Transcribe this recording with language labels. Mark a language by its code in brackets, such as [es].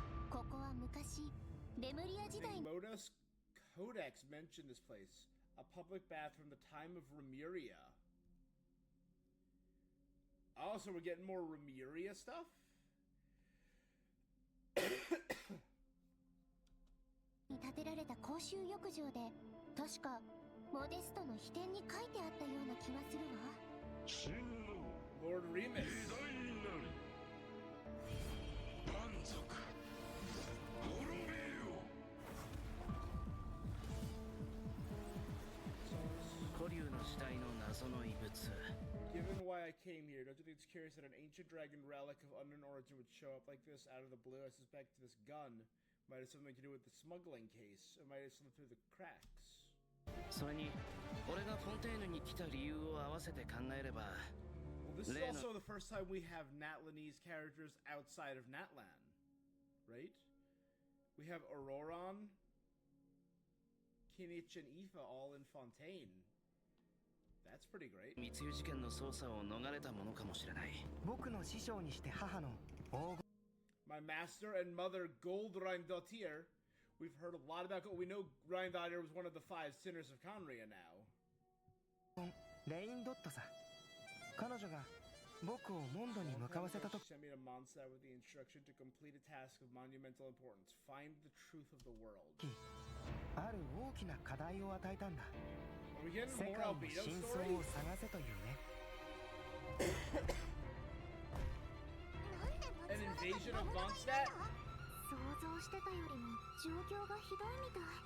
[ja] ここは昔レムリア時代。 [en] Modus Codex mentioned this place, a public bath from the time of Remuria. Oh, so we're getting more Remuria stuff? [ja] 建てられた公衆浴場で、確かモデストの秘典に書いてあったような気がするわ。真の Lord Remus 偉大なり蛮族滅びよ。古流の時代の謎の遺物。 [en] Given why I came here, don't you think it's curious that an ancient dragon relic of unknown origin would show up like this out of the blue? I suspect this gun might have something to do with the smuggling case. It might have slipped through the cracks. [ja] それに、俺がフォンテーヌに来た理由を合わせて考えれば。 [en] Well, this is also the first time we have Natlanese characters outside of Natlan, right? We have Auroron, Kinich, and Aoife all in Fontaine. That's pretty great. [ja] 密輸事件の捜査を逃れたものかもしれない。僕の師匠にして母の黄金。 [en] My master and mother, Gold Reindottir. We've heard a lot about Gold. We know Reindottir was one of the 5 sinners of Conria now. [ja] レインドットさ。彼女が僕をモンドに向かわせたと。 [en] She sent me to Mondstadt with the instruction to complete a task of monumental importance. Find the truth of the world. [ja] ある大きな課題を与えたんだ。世界の真相を探せというね。 [en] An invasion of Mondstadt? [ja] 想像してたよりも状況がひどいみたい。